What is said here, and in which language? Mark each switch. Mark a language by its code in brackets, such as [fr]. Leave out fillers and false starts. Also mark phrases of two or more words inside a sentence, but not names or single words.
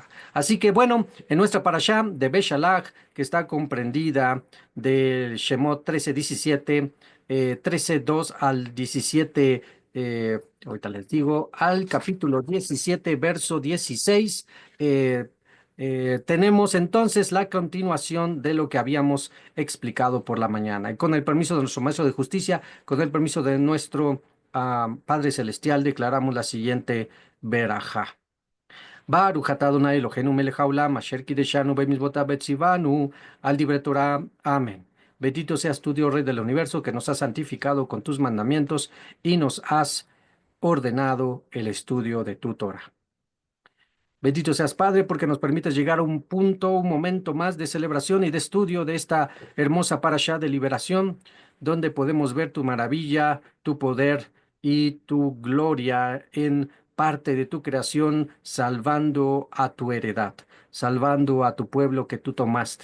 [es] Así que bueno, en nuestra parashá de Beshalach, que está comprendida del Shemot 13:17, 13:2 al 17, ahorita les digo, al capítulo 17, verso 16. eh, Tenemos entonces la continuación de lo que habíamos explicado por la mañana. Y con el permiso de nuestro Maestro de Justicia, con el permiso de nuestro Padre Celestial, declaramos la siguiente verajá. [he] ברוך אתה אדוני אלוהינו מלך העולם, אשר קדשנו במצוותיו וציוונו, על דברי תורה. [es] Amén. Bendito seas tú, Dios Rey del universo, que nos has santificado con tus mandamientos y nos has ordenado el estudio de tu Torah. Bendito seas, Padre, porque nos permites llegar a un punto, un momento más de celebración y de estudio de esta hermosa parashá de liberación, donde podemos ver tu maravilla, tu poder y tu gloria en parte de tu creación, salvando a tu heredad, salvando a tu pueblo que tú tomaste.